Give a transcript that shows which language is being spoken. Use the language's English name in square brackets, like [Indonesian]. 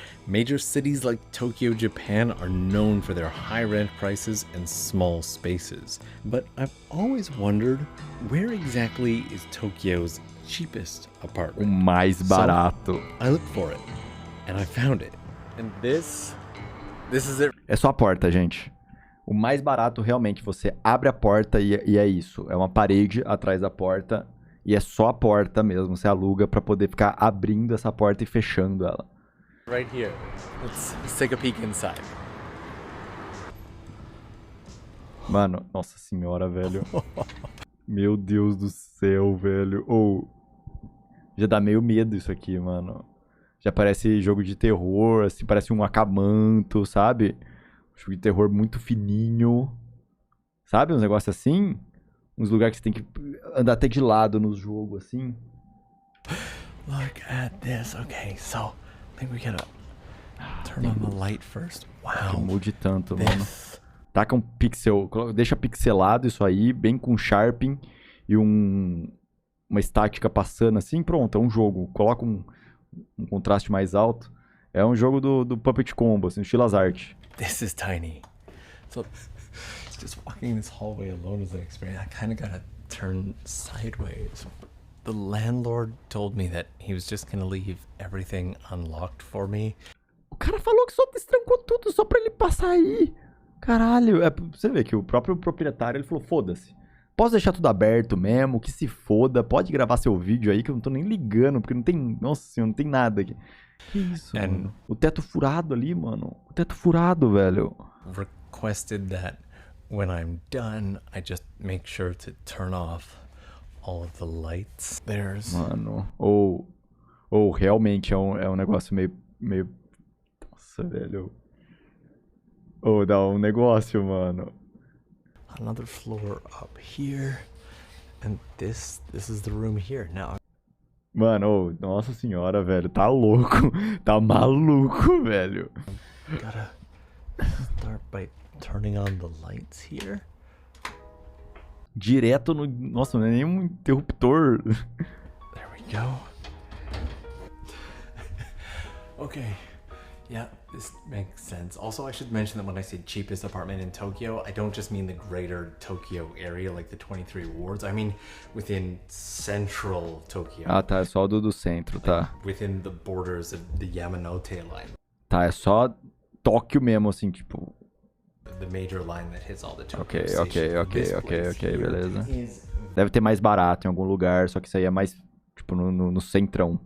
[English] Major cities like Tokyo, Japan are known for their high rent prices and small spaces. But I've always wondered, where exactly is Tokyo's cheapest [Portuguese] O [English] apartment? [Portuguese] mais barato. [English] I looked for it, and I found it. And this is it. [Portuguese] É só a porta, gente. O mais barato, realmente, você abre a porta e é isso. É uma parede atrás da porta e é só a porta mesmo. Você aluga pra poder ficar abrindo essa porta e fechando ela. [English] Right here. Let's take a peek inside. [Portuguese] Mano, nossa senhora, velho. Meu Deus do céu, velho. Já dá meio medo isso aqui, mano. Já parece jogo de terror, assim, parece um acamanto, sabe? Um jogo de terror muito fininho. Sabe? Uns negócios assim. Uns lugares que você tem que andar até de lado no jogo, assim. [English] Look at this. Okay, so I think we gotta turn on the light first. [Portuguese] Não [English] Wow. [Portuguese] mude tanto, mano. [English] This. [Portuguese] Taca um pixel, deixa pixelado isso aí, bem com sharpening e uma estática passando assim, pronto, é um jogo. Coloca um contraste mais alto. É um jogo do Puppet Combo, assim, estilo as art. [English] This is tiny. So just walking this hallway alone is an experience. I kind of got to turn sideways. The landlord told me that he was just going to leave everything unlocked for me. [Portuguese] O cara falou que só destrancou tudo só pra ele passar aí. Caralho. Você vê que o próprio proprietário, ele falou, foda-se. Posso deixar tudo aberto mesmo, que se foda. Pode gravar seu vídeo aí, que eu não tô nem ligando, porque não tem... Nossa senhora, não tem nada aqui. Que isso, mano? O teto furado ali, mano. O teto furado, velho. [English] Requested that when I'm done, I just make sure to turn off all of the lights. There's... [Portuguese] Mano, realmente é um negócio meio... Nossa, velho. Dá um negócio, mano. [English] Another floor up here. And this is the room here. Now... [Portuguese] Mano, nossa senhora, velho. Tá louco. Tá maluco, velho. [English] Gotta start by turning on the lights here. [Portuguese] Direto no... Nossa, não é nem um interruptor. [English] There we go. Okay. Yeah, this makes sense. Also, I should mention that when I say cheapest apartment in Tokyo, I don't just mean the greater Tokyo area, like the 23 wards. I mean within central Tokyo. [Portuguese] Ah, tá. É só do centro, tá. [English] Within the borders of the Yamanote line. [Portuguese] Tá, é só Tóquio mesmo, assim, tipo... [English] The major line that hits all the Tokyo [Portuguese] Ok, [English] stations. [Portuguese] beleza. Deve ter mais barato em algum lugar, só que isso aí é mais, tipo, no centrão.